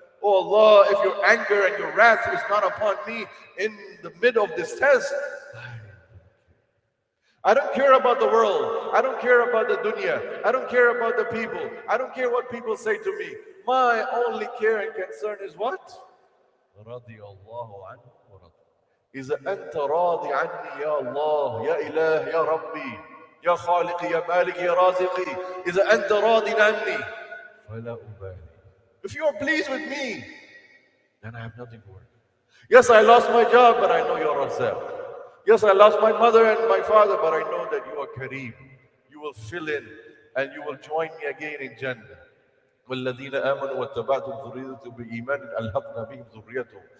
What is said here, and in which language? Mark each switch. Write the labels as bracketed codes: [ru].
[en] Oh Allah, if your anger and your wrath is not upon me in the mid of this test, I don't care about the world. I don't care about the dunya. I don't care about the people. I don't care what people say to me. My only care and concern is what? [ar] رضي الله عنه ورضي. إذا أنت راضي عني يا الله يا إله يا ربي يا خالقي يا مالكي يا رازقي إذا أنت راضي عني فلا أبالي. [en] If you are pleased with me, then I have nothing to worry. Yes, I lost my job, but I know you're Razzaq. Yes, I lost my mother and my father, but I know that you are Kareem. You will fill in and you will join me again in Jannah. [ar] وَالَّذِينَ آمَنُوا وَاتَّبَعْتُمْ ذُرِّيَّتُهُمْ بِإِيمَانٍ أَلْحَقْنَا بِهِمْ ذُرِّيَّتُهُمْ.